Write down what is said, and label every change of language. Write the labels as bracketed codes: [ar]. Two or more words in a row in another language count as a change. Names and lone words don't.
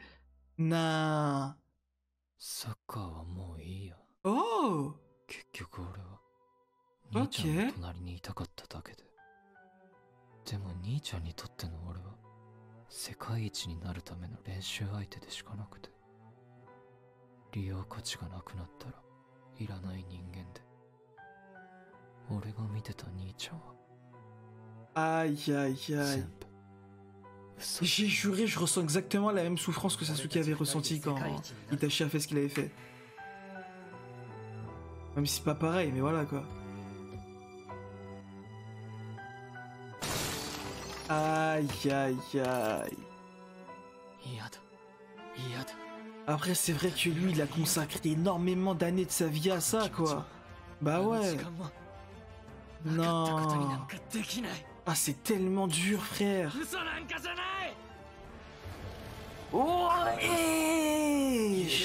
[en] Nah. [ja] サッカーはもういいよ。 Oh. 結局俺は兄ちゃんの隣にいたかっただけで。 でも兄ちゃんにとっての俺は世界一になるための練習相手でしかなくて、利用価値がなくなったらいらない人間で、俺が見てた兄ちゃんは [fr] Aïe aïe [ja] 全 [fr] aïe. [ja] 部嘘。 [fr] J'ai juré, je ressens exactement la même souffrance que Sasuke avait ressenti quand Itachi a fait ce qu'il avait fait. Même si c'est pas pareil, mais voilà quoi. Aïe aïe aïe. [ja] 嫌だ嫌だ。 [fr] Après, c'est vrai que lui, il a consacré énormément d'années de sa vie à ça, quoi. Bah ouais. Non. Ah, c'est tellement dur, frère. [en] Oh, hey.